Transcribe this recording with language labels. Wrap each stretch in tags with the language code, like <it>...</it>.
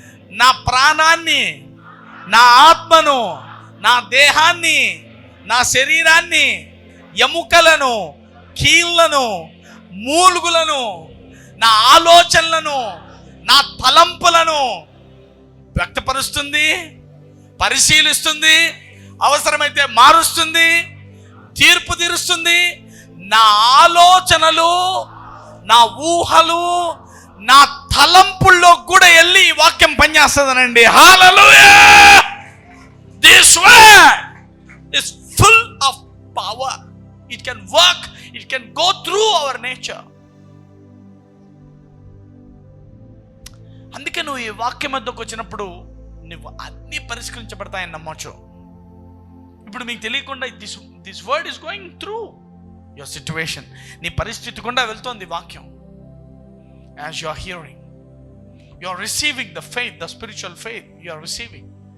<te>నా ప్రాణాన్ని, నా ఆత్మను, నా దేహాన్ని, నా శరీరాన్ని, ఎముకలను, కీళ్ళను, మూలుగులను, నా ఆలోచనలను, నా తలంపులను వ్యక్తపరుస్తుంది, పరిశీలిస్తుంది, అవసరమైతే మారుస్తుంది, తీర్పు తీరుస్తుంది. నా ఆలోచనలు, నా ఊహలు, నా తలంపుల్లో కూడా వెళ్ళి ఈ వాక్యం పనిచేస్తుందనండి. హల్లెలూయా.</te> <en>This word is full of power. It can work, it can go through our nature.</en> <te>అందుకే నువ్వు ఈ వాక్యం మధ్యకు వచ్చినప్పుడు నువ్వు అన్ని పరిష్కరించబడతాయని నమ్మొచ్చు. ఇప్పుడు మీకు తెలియకుండా</te> <en>This word is going through your situation.</en> <te>నీ పరిస్థితి గుండా వెళ్తోంది వాక్యం.</te> <en>As you are hearing, you are receiving the faith, the spiritual faith you are receiving.</en>